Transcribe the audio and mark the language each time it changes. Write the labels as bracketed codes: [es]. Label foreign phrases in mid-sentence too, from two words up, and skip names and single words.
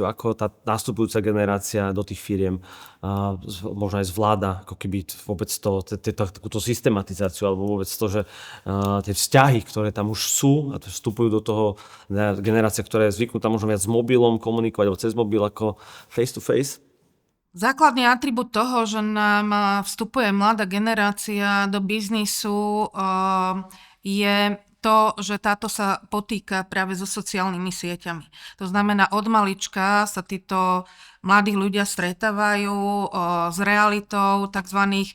[sk] Ako tá nastupujúca generácia do tých firiem možno aj zvláda ako keby vôbec takúto systematizáciu alebo vôbec to, že tie vzťahy, ktoré tam už sú a vstupujú do toho generácia, ktorá je zvyknutá možno viac s mobilom komunikovať alebo cez mobil ako [en] face to face? [sk] Základný atribút toho, že nám vstupuje mladá generácia do biznisu, je to, že táto sa potýka práve so sociálnymi sieťami. To znamená, od malička sa títo mladí ľudia stretávajú s realitou tzv.